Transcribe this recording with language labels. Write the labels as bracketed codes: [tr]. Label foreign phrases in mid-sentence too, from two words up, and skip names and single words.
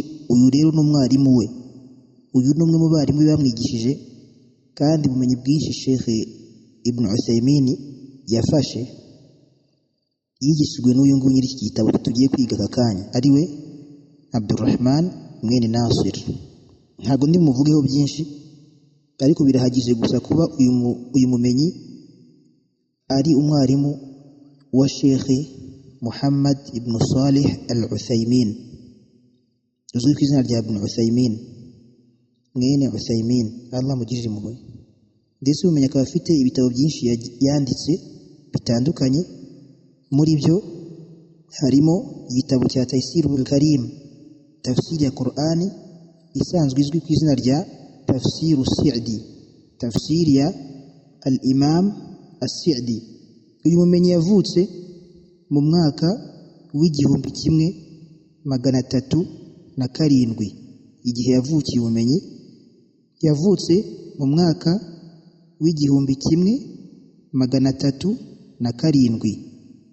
[rw] Uyu rero n'umwarimu we, uyu ni umwe mu barimu bamwigishije, kandi ubumenyi bwinshi Sheikh Ibn Uthaymin yafashe yigishijwe n'uyu nguyu nyiri iki gitabo tugiye kwiga aka kanya, ari we Abdurrahman mwene Nasir. Ntabwo ndi muvugeho byinshi, ariko birahagije gusa kuba uyu mumenyi ari umwarimu wa Sheikh Muhammad ibn Salih al-Uthaymin, uzwi ku izina rya Ibn Uthaymin mwene Uthaymin, Allah mugirire impuhwe. Ndetse umenye akaba afite ibitabo byinshi yanditse bitandukanye. Muri byo harimo igitabo cya Taysirul Karim, tafsiri ya Qur'ani isanzwe izwi ku izina rya Tafsiru Sa'di, tafsiri ya al-Imam as-Sa'di. Uyu mumenyi yavutse mu mwaka w'1307. Igihe yavukiye ubumenyi, yavutse mu mwaka w'1307.